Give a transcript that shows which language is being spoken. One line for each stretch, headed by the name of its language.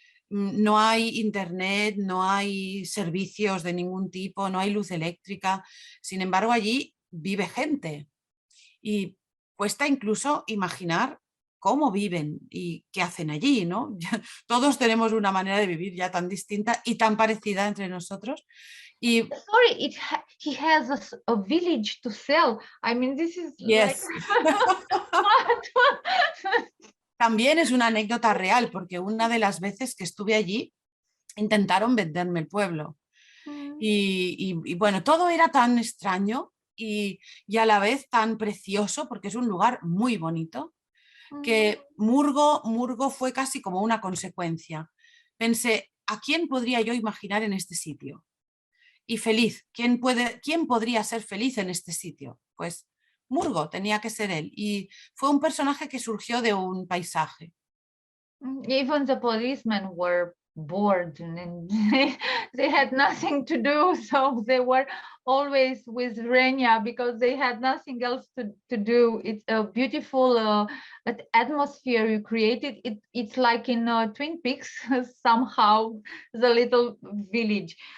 Spanish: no hay internet, no hay servicios de ningún tipo, no hay luz eléctrica. Sin embargo, allí vive gente y cuesta incluso imaginar cómo viven y qué hacen allí, ¿no? Todos tenemos una manera de vivir ya tan distinta y tan parecida entre nosotros. Y
English: sorry, he has a village to sell. I mean, this is yes.
Spanish: También es una anécdota real, porque una de las veces que estuve allí intentaron venderme el pueblo. Y bueno, todo era tan extraño y a la vez tan precioso, porque es un lugar muy bonito, que Murgo fue casi como una consecuencia. Pensé, ¿a quién podría yo imaginar en este sitio? Y feliz, ¿quién podría ser feliz en este sitio? Pues Murgo tenía que ser él, y fue un personaje que surgió de un paisaje.
English: Even the policemen were bored and they had nothing to do, so they were always with Renia because they had nothing else to do. It's a beautiful atmosphere you created. It's like in Twin Peaks somehow, the little village.